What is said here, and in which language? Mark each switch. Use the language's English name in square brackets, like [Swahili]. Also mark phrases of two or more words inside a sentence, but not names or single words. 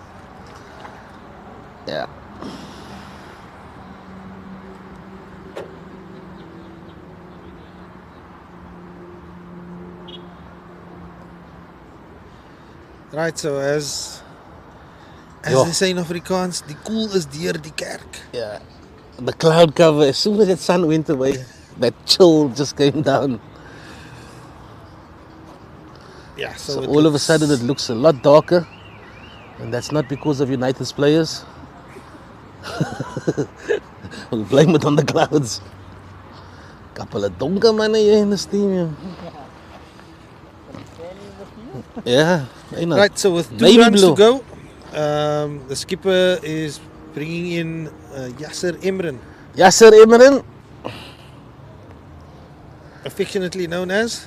[English] Yeah. Right, so as [Afrikaans] Ja. [English] they say in Afrikaans, [Afrikaans] die koel is deur die kerk. [English] Yeah. The cloud cover, as soon as that sun went away, that chill just came down. Yeah, So all of a sudden it looks a lot darker. And that's not because of United's players. We blame it on the clouds. Couple of [Afrikaans] donker manne [English] hier in the stadium. Yeah, I know. Right, so with 2 Navy runs blue. to go, the skipper is bringing in Yasser Imran, Yasser Imran, affectionately known as.